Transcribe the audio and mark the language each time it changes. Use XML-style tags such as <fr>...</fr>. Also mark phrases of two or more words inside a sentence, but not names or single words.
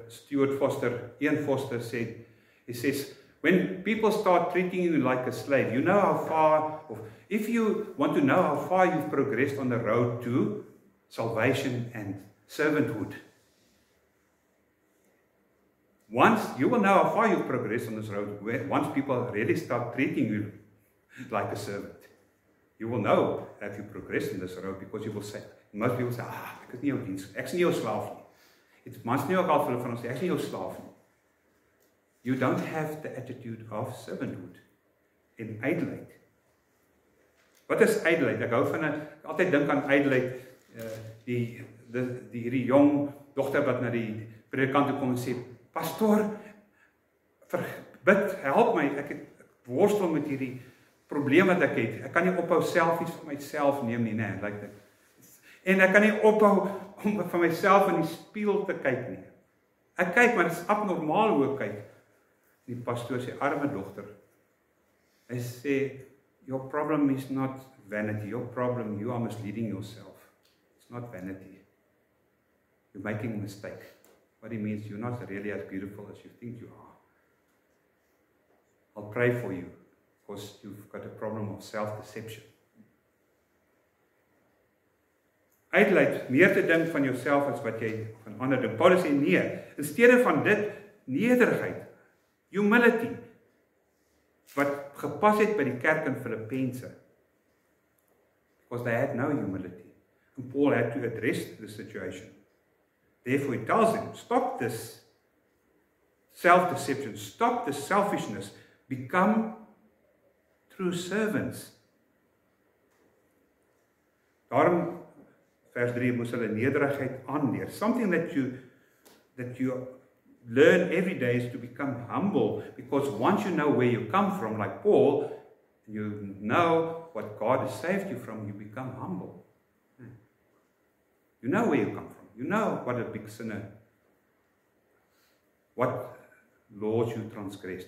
<en>Stuart Foster, Ian Foster said. He says, when people start treating you like a slave, you know how far, if you want to know how far you've progressed on the road to salvation and servanthood, once you will know how far you've progressed on this road, once people really start treating you like a servant, you will know that you progressed in this road because you will say, most people say,</en> <af>ek is nie jou diens, ek is nie jou slaaf nie. Mans nie ook al vir hulle van ons sê, ek is nie jou slaaf nie.</af> <en>You don't have the attitude of servanthood</en> <af>en ydelheid. Wat is ydelheid? Ek hou van altyd dink aan ydelheid, hierdie jong dogter wat na die predikant toe kom en sê, pastoor, bid, help my, ek worstel met hierdie probleem wat ek het. Ek kan nie ophou selfies vir myself neem nie, like dit. En ek kan nie ophou om van myself in die spieël te kyk nie. Ek kyk, maar dit is abnormaal hoe ek kyk. Die pastoor sê, arme dogter, hy sê,</af> <en>your problem is not vanity, your problem, you are misleading yourself. It's not vanity. You're making a mistake. What he means, you're not really as beautiful as you think you are. I'll pray for you, because you've got a problem of self-deception.</en> <af>Ydelheid, meer te dink van jouself as wat jy van ander dink. Paulus sê, nee, in steede van dit, nederigheid,</af> <en>humility,</en> <af>wat gepas het by die kerk in Filippense,</af> <en>because they had no humility. And Paul had to address the situation. Therefore, he tells them, stop this self-deception, stop this selfishness, become true servants.</en> <af>Daarom, vers 3, moes hulle nederigheid aanleer.</af> <en>Something that you learn every day is to become humble, because once you know where you come from, like Paul, you know what God has saved you from, you become humble. You know where you come from. You know what a big sinner, what laws you transgressed.</en>